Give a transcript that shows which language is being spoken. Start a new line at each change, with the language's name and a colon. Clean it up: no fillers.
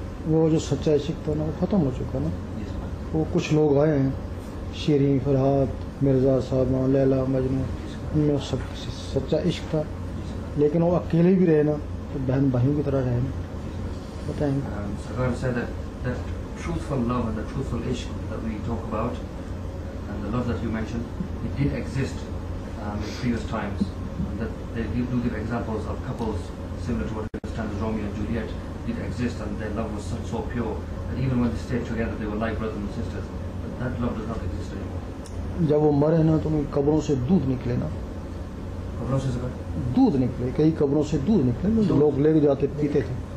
Hindi: वो जो सच्चा इश्क था ना वो ख़त्म हो चुका ना। वो कुछ लोग आए हैं, शीरीन, फरहाद, मिर्ज़ा साहब, लैला, मजनू, उनमें सब सच्चा इश्क था, लेकिन वो अकेले भी रहे ना तो बहन भाइयों की तरह रहे ना। बताएंगे
English: Sarkar said that truthful love and the truthful ishq that we talk about and the love that you mentioned, it did exist in previous times, and that they do give examples of couples similar to what we understand as Romeo and Juliet did exist, and their love was so pure that even when they stayed together they were like brothers and sisters. But that love does not exist anymore.
Hindi: जब वो मरे ना तो उनकी कब्रों से दूध निकले ना, कब्रों से सरकार? दूध निकले, कई कब्रों से दूध निकले, जो लोग लेके जाते पीते थे।